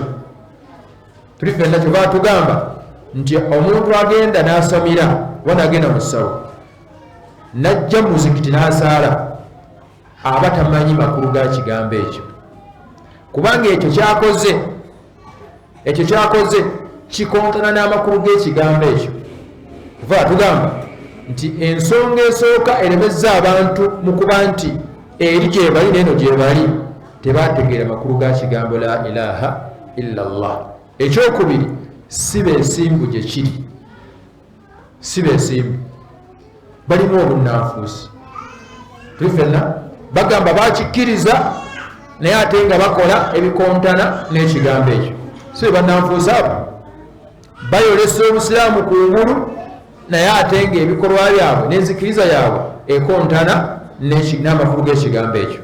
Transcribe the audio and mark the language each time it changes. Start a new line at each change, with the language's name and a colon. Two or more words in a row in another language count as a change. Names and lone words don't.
Ganda: Tuli ffenna kyova tugamba nti omuntu agenda n'asomira wanagenda mu ssawo najja mu muzikiti n'asaala aba tamanyi makulu ga kigambo ekyo, kubanga ekyo kyakoze kikontana n'amakulu g'ekigambo ekyo. Kuva tugamba nti ensonga esooka eremezza abantu mu kuba nti eri gye bali n'eno gye bali tebategeera makulu ga kigambo
Arabic: لا إله إلا الله.
Ganda: Ekyokubiri si beesimbu gye kiri, si beesimbu, balimu obunnanfuusi. Tuli ffenna bagamba bakikkiriza naye ate nga bakola ebikontana n'ekigambo ekyo. Si be bannanfuusi abo bayolesa obusiraamu ku ngulu naye ate nga ebikolwa byabwe n'enzikiriza yaabwe ekontana n'amakulu g'ekigambo ekyo.